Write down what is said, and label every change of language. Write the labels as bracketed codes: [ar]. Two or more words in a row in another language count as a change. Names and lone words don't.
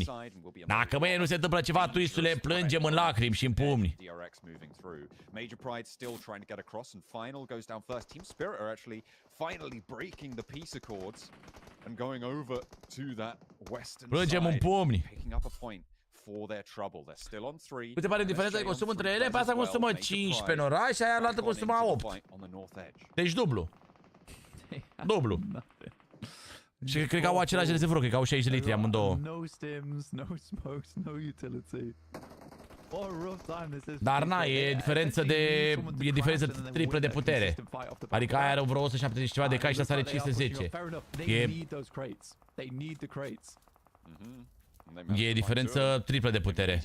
[ro] Dacă mâine nu se întâmplă ceva, tuistule, plângem în lacrimi și în pumni. [en] Major Pride still trying to get across, and Final goes down first. Team Spirit are actually finally breaking the peace accords and going over to that western [ro] plângem în pumni. [en] Picking up a point for their trouble. They're still on 3. [ro] Uite, pare diferența de consum între ele, pe asta consumă 15 în oraș și aia la altă consumă 8. Deci dublu. Dublu. Și cred că au același rezervor, cred că au 60 litri amândouă. [en] No stims, no smokes, no utility. [ro] Dar na, e diferență triplă de putere. Adică aia are vreo 170 ceva de cai și asta are 510. E diferență triplă de putere.